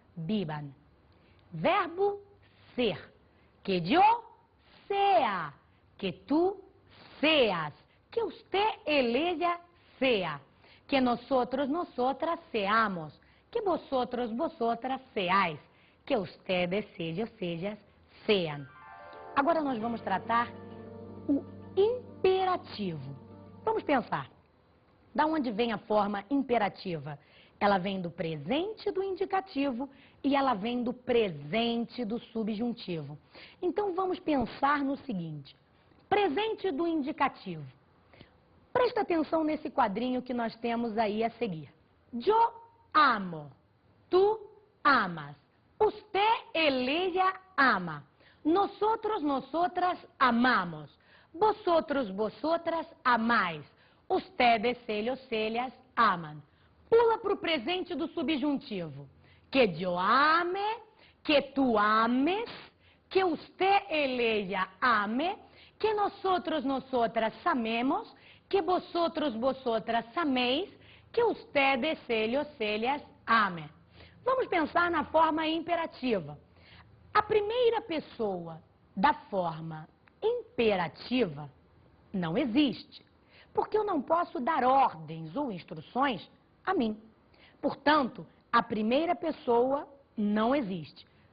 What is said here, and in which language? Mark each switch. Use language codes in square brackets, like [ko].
[es] vivan. Verbo ser. Que yo sea. Que tú seas. Que usted, él, ella sea. Que nosotros, nosotras seamos. Que vosotros, vosotras seáis. Que ustedes, ellos, ellas sean. [pt] Agora nós vamos tratar o imperativo. Vamos pensar. Da onde vem a forma imperativa? Ela vem do presente do indicativo e ela vem do presente do subjuntivo. Então vamos pensar no seguinte. Presente do indicativo. Presta atenção nesse quadrinho que nós temos aí a seguir. [es] Yo amo. Tu amas. Usted, él, ella ama. Nosotros, nosotras amamos. Vosotros, vosotras amais. Ustedes, ellos, ellas aman. [pt] Pula para o presente do subjuntivo. [es] Que yo ame, que tu ames, que usted, él, ella ame, que nosotros, nosotras amemos, que vosotros, vosotras ameis, que ustedes, ellos, ellas amem. [pt] Vamos pensar na forma imperativa. A primeira pessoa da forma imperativa não existe, porque eu não posso dar ordens ou instruções a mim. Portanto, a primeira pessoa não existe.